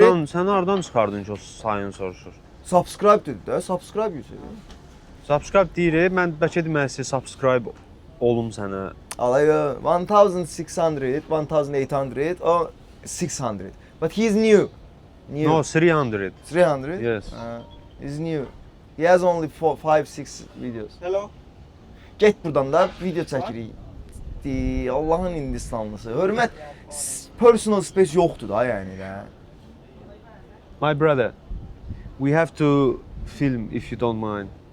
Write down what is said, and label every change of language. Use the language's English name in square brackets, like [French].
[Azerbaijani] Sen hardan çıxardın ki o sayını soruşur? Subscribe dedi də, subscribe yüzü. Subscribe deyir, mən bəlkə demək istəyir subscribe olum sənə. [English] Alay 1600, 1800 or 600. But he is new. No, 300. 300? Yes. He's new. He has only 5-6 videos. Hello. [Azerbaijani] Get buradan da video çəkirik. Allahın Hindistanlısı. Hörmət, [English] personal space [Azerbaijani] yoxdur da yəni də. [English] My brother, we have to film if you don't mind.